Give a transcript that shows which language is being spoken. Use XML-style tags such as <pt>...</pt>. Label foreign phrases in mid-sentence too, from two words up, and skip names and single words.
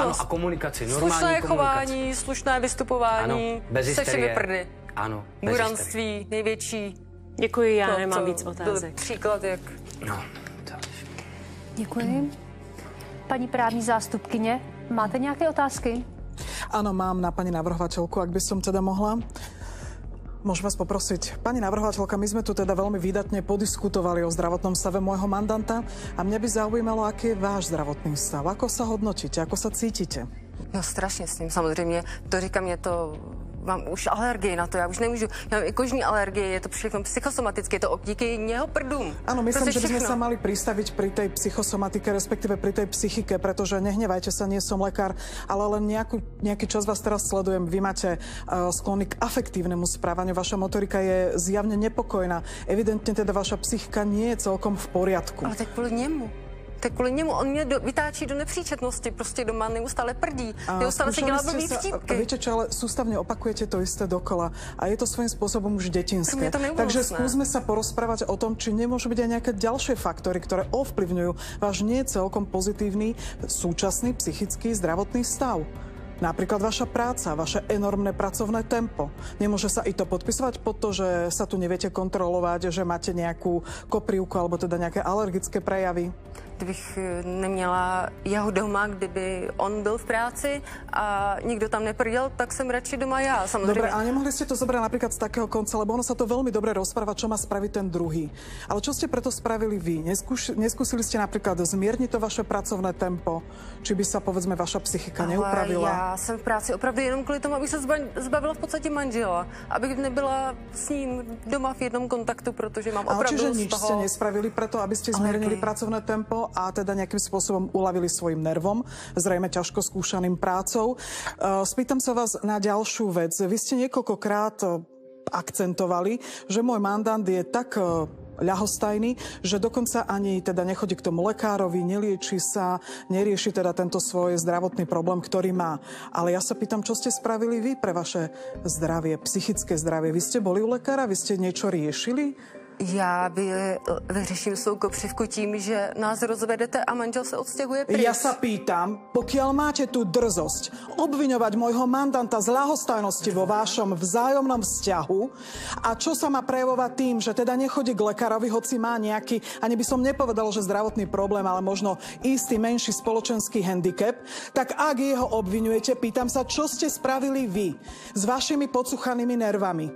<cs>Ano, a komunikaci, normální slušné komunikaci. chování, slušné vystupování. Ano, bez hysterie. Prdy. Ano, bez buranství, největší. Děkuji, já nemám víc otázek. Příklad jak... No, Děkuji. Paní právní zástupkyně, máte nějaké otázky?</cs> <sk>Áno, mám na pani navrhovateľku, ak by som teda mohla. Môžem vás poprosiť. Pani navrhovateľka, my sme tu teda veľmi výdatne podiskutovali o zdravotnom stave môjho mandanta a mňa by zaujímalo, aký je váš zdravotný stav. Ako sa hodnotíte, ako sa cítite?</sk> <cs>No strašně s ním, samozřejmě. To říkám, je to... Mám už alergii na to, já už nemůžu. Já mám i kožní alergie, je to všechno psychosomatické, je to díky jeho prdům.</cs> <sk>Áno, myslím, že by sme sa mali pristaviť pri tej psychosomatike, respektíve pri tej psychike, pretože nehnevajte sa, nie som lekár, ale len nejaký čas vás teraz sledujem. Vy máte sklony k afektívnemu správaniu, vaša motorika je zjavne nepokojná. Evidentne teda vaša psychika nie je celkom v poriadku.</sk> <cs>Ale tak kvůli němu. Tak kvůli němu, on mě vytáčí do nepříčetnosti, prostě doma neustále prdí, neustále si dělá blbý vtípky.</cs> <sk>Viete čo, ale sústavne opakujete to isté dokola a je to svojím spôsobom už detinské. Takže skúsme sa porozprávať o tom, či nemôžu byť aj nejaké ďalšie faktory, ktoré ovplyvňujú váš nie celkom pozitívny súčasný psychický zdravotný stav. Napríklad vaša práca, vaše enormné pracovné tempo. Nemôže sa i to podpisovať pod to, že sa tu neviete kontrolovať, že máte nejakú koprivku alebo teda nejaké alergické prejavy?</sk> <cs>Kdybych neměla jeho doma, kdyby on byl v práci a nikdo tam neprdel, tak jsem radši doma já, samozřejmě.</cs> <sk>Dobre, ale nemohli ste to zobrať napríklad z takého konca, lebo ono sa to veľmi dobre rozpráva, čo má spraviť ten druhý. Ale čo ste preto spravili vy? Neskúsili ste napríklad zmierniť to vaše pracovné tempo? Či by sa, povedzme, vaša psychika neupravila?</sk> <cs>Já jsem v práci opravdu jenom kvůli tomu, abych se zbavila v podstatě manžela. Abych nebyla s ním doma v jednom kontaktu, protože mám opravdu</cs> <sk>čiže nič ste nespravili preto, aby ste zmiernili pracovné tempo a teda nejakým spôsobom uľavili svojim nervom, zrejme ťažko skúšaným prácou. Spýtam sa vás na ďalšiu vec. Vy ste niekoľkokrát akcentovali, že môj mandant je tak ľahostajný, že dokonca ani teda nechodí k tomu lekárovi, nelieči sa, nerieši teda tento svoj zdravotný problém, ktorý má. Ale ja sa pýtam, čo ste spravili vy pre vaše zdravie, psychické zdravie? Vy ste boli u lekára, vy ste niečo riešili?</sk> <cs>Já vyřeším svou kopřivku tím, že nás rozvedete a manžel se odstěhuje pryč.</cs> <sk>Ja sa pýtam, pokiaľ máte tú drzosť obviňovať môjho mandanta z ľahostajnosti vo vašom vzájomnom vzťahu a čo sa má prejavovať tým, že teda nechodí k lekárovi, hoci má nejaký, ani by som nepovedal, že zdravotný problém, ale možno istý menší spoločenský handicap, tak ak jeho obviňujete, pýtam sa, čo ste spravili vy s vašimi podsuchanými nervami?</sk>